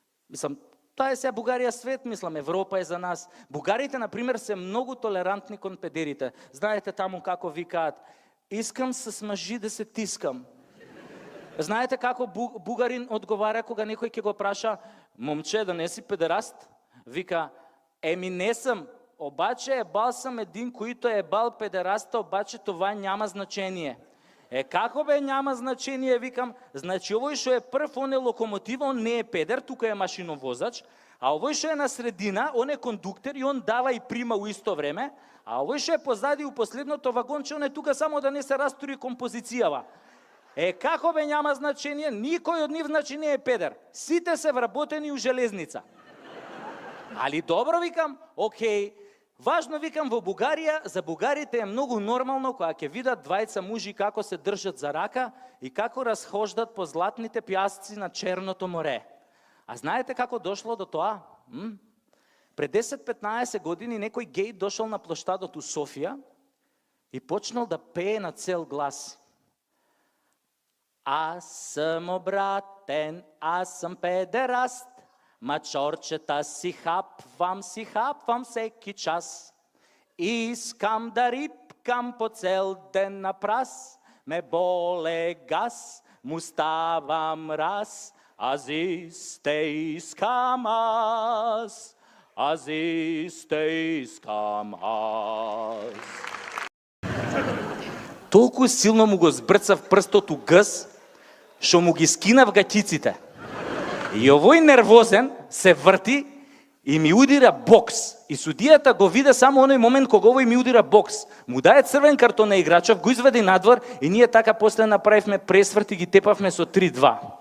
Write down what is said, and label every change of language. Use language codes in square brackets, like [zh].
[mk] Мислам, таа е сега Бугарија свет, мислам, Европа е за нас. Бугарите, например, се многу толерантни кон педерите. Знаете таму како викаат, [bg] искам с мъжи да се тискам. [mk] Знаете како бугарин одговара кога некој ќе го праша, момче, да не си педераст? Вика, еми не сам, [bg] обаче ебал съм един, който е ебал педераста, обаче това няма значение. [mk] Како бе [bg] няма значение, [mk] викам, значи овој што е прв, он е локомотива, он не е педер, тука е машиновозач, а овој што е на средина, он е кондуктер и он дава и прима у исто време, а овој што е позади у последното вагонче, он е тука само да не се растури композицијава. Како бе [bg] няма значение, [mk] никој од нив значи не е педер. Сите се вработени у железница. Али добро, викам, окей. Важно, викам, во Бугарија, за бугарите е многу нормално кога ќе видат двајца мужи како се држат за рака и како разхождат по златните пјасци на Черното море. А знаете како дошло до тоа? Пред 10-15 години некој гей дошол на плоштадот у Софија и почнал да пее на цел глас. [bg] Аз съм обратен, аз съм педераст, мачорчета си хапвам всеки час. Искам да рипкам по цел ден на прас, ме боле газ, му ставам раз, аз исте искам аз, аз исте искам аз. [mk] Толку силно му го збрца в прстот у гъс, што му ги скина в гатиците. И овој нервозен се врти и ми удира бокс. И судијата го виде само оној момент кога овој ми удира бокс. Му даде црвен картон на играчов, го изведе надвор и ние така после направивме пресврт и ги тепавме со 3-2.